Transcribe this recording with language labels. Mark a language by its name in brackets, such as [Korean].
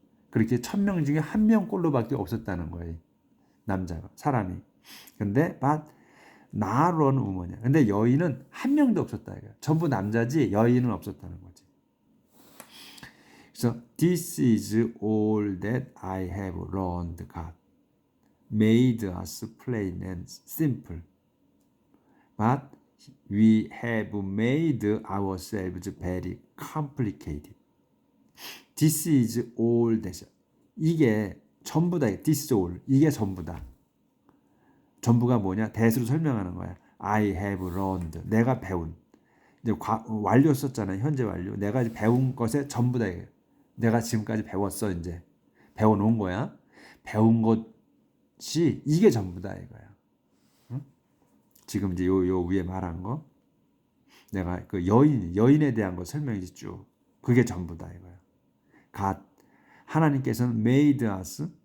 [Korean] 그렇게 1000명 중에 한 명꼴로밖에 없었다는 거예요. 남자가, 사람이. 근데 [English] but not one woman이야. 근데 여인은 한 명도 없었다 이거야. 전부 남자지 여인은 없었다는 거지. [Korean] 그래서 [English] this is all that I have learned. God made us plain and simple, but we have made ourselves very complicated. This is all that. [Korean] 이게 전부다. [English] This is all. [Korean] 이게 전부다. 전부가 뭐냐? 대수로 설명하는 거야. [English] I have learned. [Korean] 내가 배운. 이제 완료 썼잖아요. 현재 완료. 내가 배운 것의 전부다. 내가 지금까지 배웠어. 이제 배워놓은 거야. 배운 것이 이게 전부다 이거야. 응? 지금 이제 요 위에 말한 거. 내가 그 여인에 대한 거 설명이지 쭉. 그게 전부다 이거야. God. 하나님께서는 [English] made us.